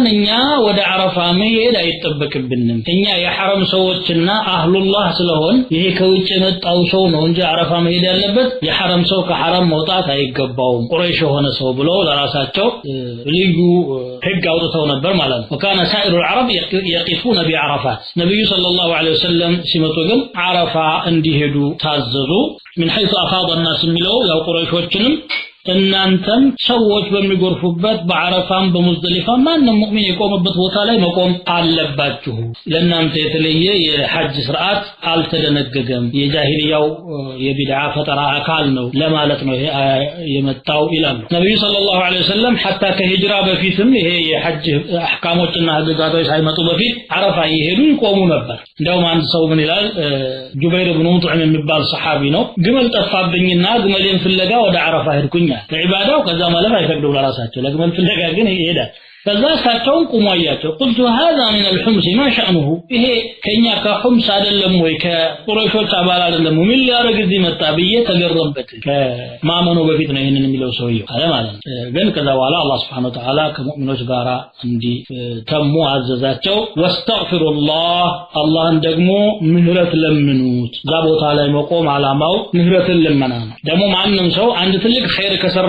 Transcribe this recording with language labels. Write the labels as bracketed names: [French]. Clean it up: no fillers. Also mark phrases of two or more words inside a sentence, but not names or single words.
[Amharic] እኛ ወደ አረፋ መሄድ አይተበክብንም እኛ የሐረም ሰዎችና አህሉላህ ስለሆን ይሄ ከውጭ የመጣው ሰው ነው እንጂ አረፋ መሄድ ያለበት የሐረም ሰው ከሐረም መውጣት አይገባውም ቁረይሽ ሆነ ሰው ብለው ለራሳቸው ልዩ ህግ አውጥተው ነበር ማለት ነው [Arabic] وكان سائر العرب يقفون بعرفات نبي صلى الله عليه وسلم [Amharic] ሲመጡ ግን አረፋ እንዲሄዱ ታዘዙ [Arabic] من حيث افاض الناس [Amharic] የሚለው ያው ቁረይሾችንም እናንተም ሰዎች በሚጎርፉበት በአረፋም በሙዝደሊፋም ማንንም ሙእሚን የቆመበት ቦታ ላይ መቆም አለባችሁ ለእናንተ የተለየ የሐጅ ስርዓት አልተደነገገም የጃሂልያው የቢድዓ ፈጠራ አካል ነው ለማለት ነው ይሄ የመጣው ይላሉ ነብዩ [Arabic] صلى الله عليه وسلم [Amharic] hatta ከሂጅራ በፊትም ይሄ የሐጅ አህካሞችና ህግጋቶች ሳይመጡ በፊት አረፋ ይሄዱ ይቆሙ ነበር እንደውም አንድ ሰው ምን ይላል ጁበይር ኢብኑ ሙጥዒም የሚባል ሰሃቢ ነው ግመል ጠፋብኝና ግመሌን ፍለጋ ወደ አረፋ ሄድኩኝ ለኢባዳው ከዛ ማለት አይፈቅዱ ለራሳቸው ለግመል ፍለጋ ግን ይሄዳል ከዛ ሳቸውን ቁማያቸው [Arabic] قلت هذا من الحمص ما شأنه [Amharic] ይሄ ከኛ ከሁምስ አይደለም ወይ ከቁረይሾች አባል አይደለም ምን ሊያረግ እዚህ መጣ ብዬ ተገረምበት ከማመኑ በፊት ነው ይሄንን የሚለው ሰውየው አለ ማለት ነው ግን ከዛ በኋላ አላህ [Arabic] سبحانه وتعالى [Amharic] ከሙእሚኖች ጋራ እንዲ ተሙ አዘዛቸው ወስተግፊሩላህ አላህን ደግሞ ምህረት ለምኑት ዛ ቦታ ላይ መቆም አላማው ምህረትን ለመና ነው ደግሞ ማንንም ሰው አንድ ትልቅ ኸይር ከሰራ